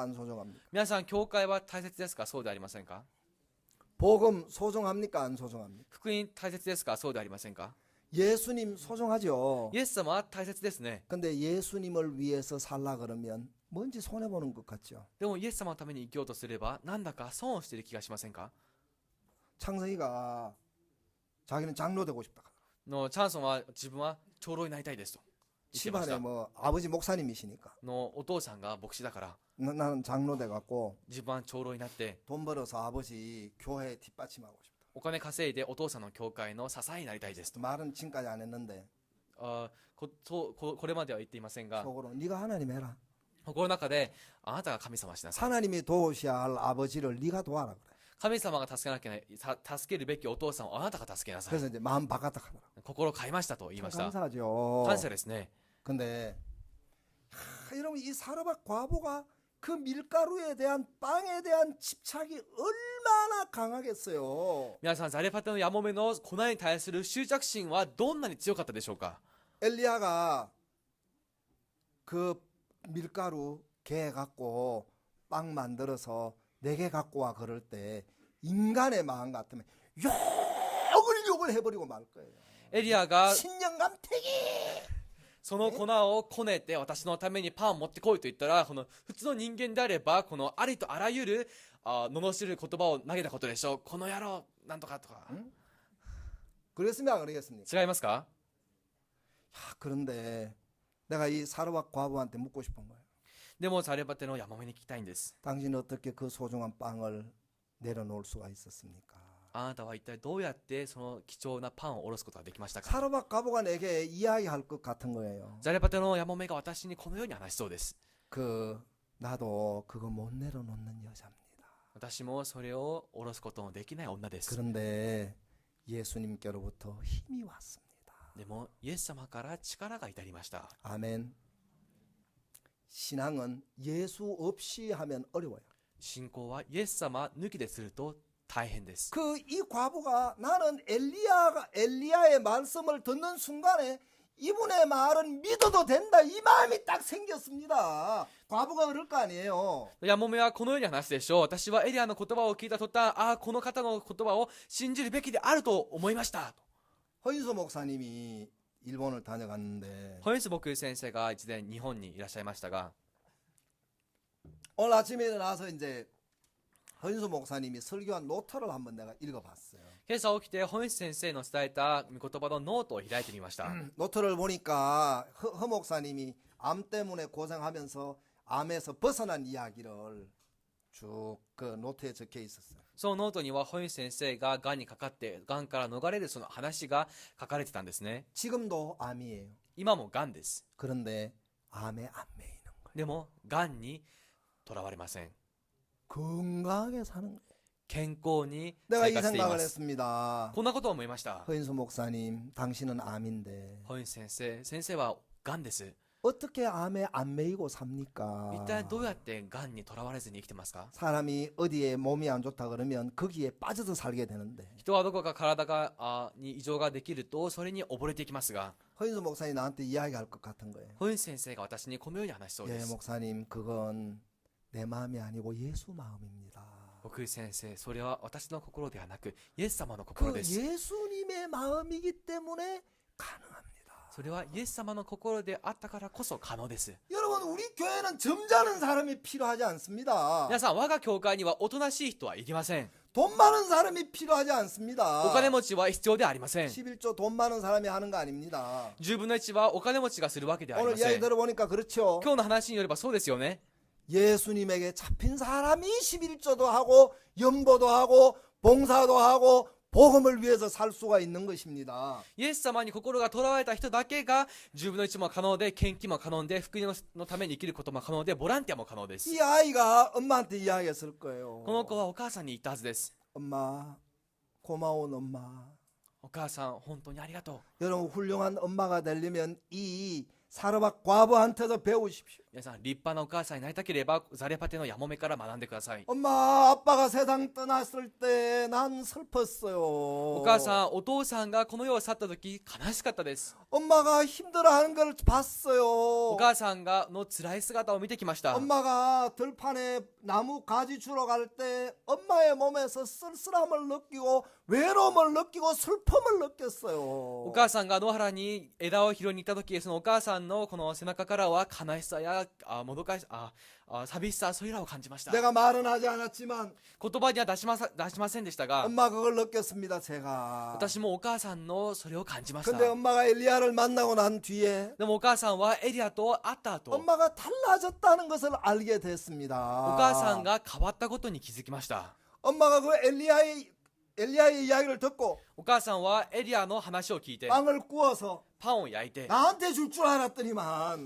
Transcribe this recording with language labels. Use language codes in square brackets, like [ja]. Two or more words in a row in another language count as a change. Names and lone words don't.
[ko] 안 소중합니까? [ja] 皆さん教会は大切ですか。そうでありませんか。 [ko] 복음 소중합니까? 안 소중합니까? [ja] 福音大切ですか。そうでありませんか。 [ko] 예수님 소중하죠. [ja] イエス様は大切ですね。 [ko] 근데 예수님을 위해서 살라 그러면 뭔지 손해 보는 것 같죠. [ja] でもイエス様のために生きようとすればなんだか損をしている気がしませんか。 [ko] 창성이가 자기는 장로 되고 싶다. [ja] のチャンソンは自分は長老になりたいですと言ってまし [ko] 집안에 [ja] た。 [ko] 뭐 아버지 목사님이시니까 [ja] のお父さんが牧師だから [ko] 나는 장로 돼 갖고 [ja] 自分は長老になって [ko] 돈 벌어서 아버지 교회 뒷받침하고 싶다. [ja] お金稼いでお父さんの教会の支えになりたいですと。 [ko] 말은 지금까지 안 했는데 [ja] これまでは言っていませんが [ko] 속으로 네가 하나님 해라. [ja] 心の中であなたが神様しなさい。 [ko] 하나님이 도우셔야 할 아버지를 네가 도와라 그래. [ja] 神様が助けるべきお父さんをあなたが助けなさい。 [ko] 그래서 이제 마음 바꿨다 하더라. [ja] 心を変えましたと言いました。 [ko] 감사하죠. [ja] 感謝ですね。 [ko] 근데 여러분 이 사르밧 과부가 그 밀가루에 대한 빵에 대한 집착이 얼마나 강하겠어요. [ja] 皆さんザレパテのヤモメの粉に対する執着心はどんなに強かったでしょうか。 [ko] 엘리야가 그 밀가루 개 갖고 빵 만들어서 4개 갖고 와 그럴 때 인간의 마음 같으면 욕을 해버리고 말 거예요. [ja] エリアが [ko] 신령감태기 [ja] その粉をこねて私のためにパンを持ってこいと言ったら、この普通の人間であればこのありとあらゆる罵る言葉を投げたことでしょう。この野郎なんとかとか。 [ko] 그랬으면 안 그러겠습니까? [ja] 違いますか。 [ko] 그런데 내가 이 사르밧 과부한테 묻고 싶은 거예요. [ja] でもザレパテのヤモメに聞きたいんです。 [ko] 당신 어떻게 그 소중한 빵을 내려놓을 수가 있었습니까? [ja] あなたは一体どうやってその貴重なパンを下ろすことができましたか。 [ko] 사르밧 과부가 내게 이야기할 것 같은 거예요. [ja] ザレパテのヤモメが私にこのように話しそうです。 [ko] 나도 그거 못 내려놓는 여자입니다. [ja] 私もそれを下ろすことのできない女です。 [ko] 그런데 예수님께로부터 힘이 왔습니다. [ja] でもイエス様から力が至りました。 [ko] 아멘. 신앙은 예수 없이 하면 어려워요. [ja] 信仰はイエス様抜きですると大変です。 [ko] 이 과부가 나는 엘리야의 말씀을 듣는 순간에 이분의 말은 믿어도 된다 이 마음이 딱 생겼습니다. 과부가 그럴 거 아니에요. [ja] ヤモメはこのように話すでしょう。私はエリアの言葉を聞いた途端、この方の言葉を信じるべきであると思いました。 [ko] 허인수 목사님이 일본을 다녀갔는데 [ja] ホイスボク先生が一年日本にいらっしゃいましたが、 [ko] 오늘 아침에 일어나서 이제 허인수 목사님이 설교한 노트를 한번 내가 읽어봤어요. [ja] 今朝起きてホイス先生の伝えた御言葉のノートを開いてみました。 [ko] 노트를 보니까 허 목사님이 암 때문에 고생하면서 암에서 벗어난 이야기를 쭉 그 노트에 적혀 있었어요. [ja] そのノートにはホイス先生ががんにかかってがんから逃れるその話が書かれてたんですね。 [ko] 지금도 암이에요. [ja] 今もがんです。 [ko] 그런데 암에 안 매이는 거예요. [ja] でもがんにとらわれません。 [ko] 건강하게 사는 거예요. [ja] 健康に [ko] 내가 [ja] 生 [ko] 이 [ja] 活してい [ko] 생각을 [ja] ます。 [ko] 했습니다. [ja] こんなことを思いました。 [ko] 허인수 목사님, 당신은 암인데 [ja] ホイス先生はがんです。 [ko] 어떻게 암에 안 매이고 삽니까? [ja] 一体どうやってがんにとらわれずに生きてますか。 [ko] 사람이 어디에 몸이 안 좋다 그러면 거기에 빠져서 살게 되는데 [ja] 人はどこか体がに異常ができるとそれに溺れていきますが、 [ko] 허인수 목사님 나한테 이야기할 것 같은 거예요. [ja] ホイス先生が私にこのように話しそうで [ko] 예, [ja] す。 [ko] 목사님 그건 내 마음이 아니고 예수 마음입니다. [ja] 僕先生、それは私の心ではなくイエス様の心 [ko] 그 [ja] です。 [ko] 예수님의 마음이기 때문에 가능합니다. [ja] それはイエス様の心であったからこそ可能です。 [ko] 여러분 우리 교회는 점잖은 사람이 필요하지 않습니다. [ja] 皆さん、我が教会にはおとなしい人はいりません。 [ko] 돈 많은 사람이 필요하지 않습니다. [ja] お金持ちは必要ではありません。 [ko] 11조 돈 많은 사람이 하는 거 아닙니다. [ja] 10 分の1はお金持ちがするわけではあり [ko] 오늘 [ja] ませ [ko] 이야기 [ja] ん。 [ko] 들어보니까 그렇죠. [ja] 今日の話によればそうですよね。 [ko] 예수님에게 잡힌 사람이 11조도 하고 연보도 하고 봉사도 하고 복음을 위해서 살 수가 있는 것입니다. [ja] イエス様に心がとらわれた人だけが10分の1も可能で、献金も可能で、福音のために生きることも可能で、ボランティアも可能です。 [ko] 이 아이가 엄마한테 이야기했을 거예요. [ja] この子はお母さんに言ったはずです。 [ko] 엄마, 고마운 엄마. [ja] お母さん、本当にありがと [ko] 여러분 훌륭한 엄마가 되려면 이 사르밧 과부한테도 배우십시오. [ja] う。皆さん、立派なお母さんになりたければ、ザレパテのヤモメから学んでください。 [ko] 엄마, 아빠가 세상 떠났을 때 난 슬펐어요. [ja] お母さん、お父さんがこの世を去った時、悲しかったです。 [ko] 엄마가 힘들어하는 걸 봤어요. [ja] お母さんがの辛い姿を見てきました。 [ko] 엄마가 들판에 나무 가지 주러 갈 때 엄마의 몸에서 쓸쓸함을 느끼고 외로움을 느끼고 슬픔을 느꼈어요. [ja] お母さんが野原に枝を拾いに行った時、そのお母さんのこの背中からは悲しさやもどかし寂しさ、それらを感じました。 [ko] 내가 말은 하지 않았지만 [ja] 言葉には出しませんでしたが、 [ko] 엄마 그걸 느꼈습니다. 제가. [ja] 私もお母さんのそれを感じました。 [ko] 근데 엄마가 엘리야를 만나고 난 뒤에 [ja] でもお母さんはエリアと会った後、 [ko] 엄마가 달라졌다는 것을 알게 됐습니다. [ja] お母さんが変わったことに気づきました。 [ko] 엄마가 그 엘리야의 이야기를 듣고 [ja] お母さんはエリアの話を聞いて [ko] 빵을 구워서 [ja] パンを焼いて [ko] 나한테 줄 줄 알았더니만